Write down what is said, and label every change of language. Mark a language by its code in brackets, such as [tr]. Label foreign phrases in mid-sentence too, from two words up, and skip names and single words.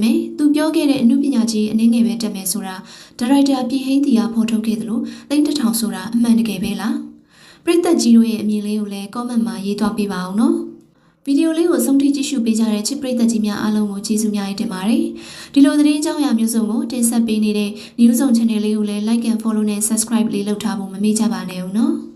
[my] မဲ့သူပြောခဲ့တဲ့အမှုပညာကြီးအနည်းငယ်ပဲတက်မယ်ဆိုတာဒါရိုက်တာပြည်ဟင်းတီကဖော်ထုတ်ခဲ့သလိုတိတ်တထောင်ဆိုတာအမှန်တကယ်ပဲလားပရိသတ်ကြီးတို့ရဲ့အမြင်လေးကိုလည်း comment မှာရေးသွားပေးပါအောင်နော်ဗီဒီယိုလေးကိုဆုံးထိကြည့်ရှုပေးကြတဲ့ချစ်ပရိသတ်ကြီးများအားလုံးကိုကျေးဇူးများတင်ပါတယ်ဒီလိုသတင်းကြောင်းရာမျိုးစုံကိုတင်ဆက်ပေးနေတဲ့ News on Channel လေးကိုလည်း [en] like and follow [my] နဲ့ subscribe လေးလုပ်ထားဖို့မမေ့ကြပါနဲ့ဦးနော်